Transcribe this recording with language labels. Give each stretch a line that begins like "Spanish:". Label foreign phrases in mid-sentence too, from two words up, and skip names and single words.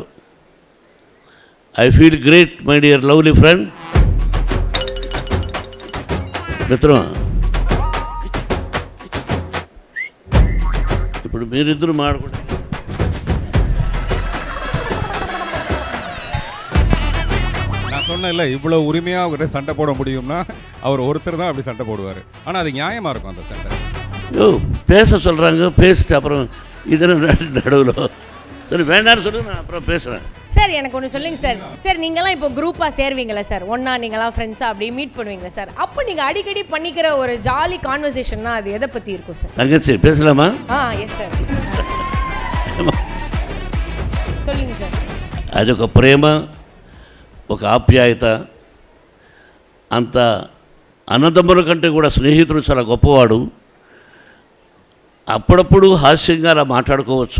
English: I feel great, my dear lovely friend.
Telugu: మిత్రమా, ఇప్పుడు మీరిద్దరు మాట్లాడుకుంటే
Tamil: ஒன்றும் இல்லை, இவ்வளோ உரிமையாக அவர்கிட்ட சண்டை போட முடியும்னா அவர் ஒருத்தர் தான் அப்படி சண்டை போடுவார். ஆனால் அது நியாயமாக இருக்கும் அந்த சண்டை. பேச சொல்கிறாங்க, பேசிட்டு அப்புறம் இதெல்லாம் நடுவில் சரி வேண்டாம்னு சொல்லி நான் அப்புறம் பேசுகிறேன். சார் எனக்கு ஒன்று சொல்லுங்கள் சார். சார் நீங்களாம் இப்போ குரூப்பாக சேருவீங்களா சார்? ஒன்றா நீங்களாம் ஃப்ரெண்ட்ஸாக அப்படி மீட் பண்ணுவீங்களா சார்? அப்போ நீங்கள் அடிக்கடி பண்ணிக்கிற ஒரு
English: jolly conversation
Tamil: அது எதை பற்றி இருக்கும் சார்? தங்கச்சி பேசலாமா?
English: yes sir சொல்லுங்க సార్.
Telugu: అదొక ప్రేమ, ఒక ఆప్యాయత. అంత అన్నదమ్ముల కంటే కూడా స్నేహితుడు చాలా గొప్పవాడు. అప్పుడప్పుడు హాస్యంగా అలా మాట్లాడుకోవచ్చు.